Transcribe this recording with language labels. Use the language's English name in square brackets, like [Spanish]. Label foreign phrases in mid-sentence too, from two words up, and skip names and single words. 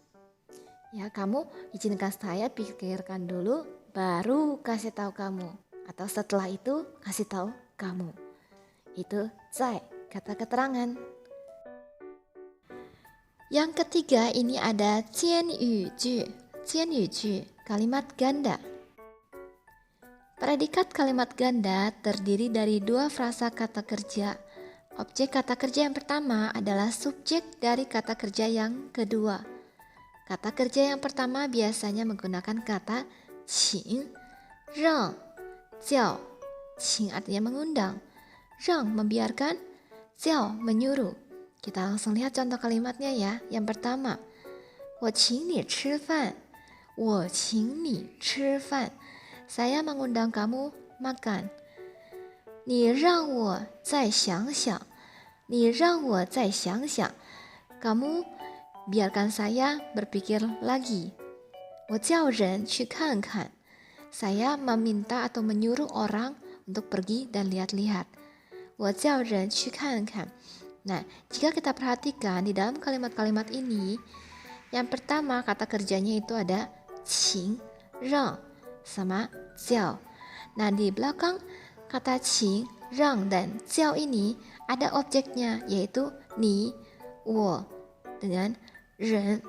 [Indonesian] Ya, kamu izinkan saya pikirkan dulu, baru kasih tahu kamu. Atau setelah itu kasih tahu kamu. Itu zai, kata keterangan. Yang ketiga ini ada [Chinese] 间语句, 间语句, [Indonesian] kalimat ganda. Predikat kalimat ganda terdiri dari dua frasa kata kerja. Objek kata kerja yang pertama adalah subjek dari kata kerja yang kedua. Kata kerja yang pertama biasanya menggunakan kata [Chinese] 请, 让, 叫. [Indonesian] 请 artinya mengundang, 让 membiarkan, 叫 menyuruh. Kita langsung lihat contoh kalimatnya ya. Yang pertama, [Chinese] 我请你吃饭. 我请你吃饭. [Indonesian] Saya mengundang kamu makan. [Chinese] 你让我再想想. 你让我再想想. [Indonesian] Kamu biarkan saya berpikir lagi. [Chinese] 我叫人去看看. [Indonesian] Saya meminta atau menyuruh orang untuk pergi dan lihat-lihat. [Chinese] 我叫人去看看. [Indonesian] Nah, jika kita perhatikan di dalam kalimat-kalimat ini, yang pertama kata kerjanya itu ada [Chinese] 请, 让 [Indonesian] sama 叫. Nah, di belakang kata 请 rang dan jiao ini ada objeknya, yaitu ni, wo dengan ren.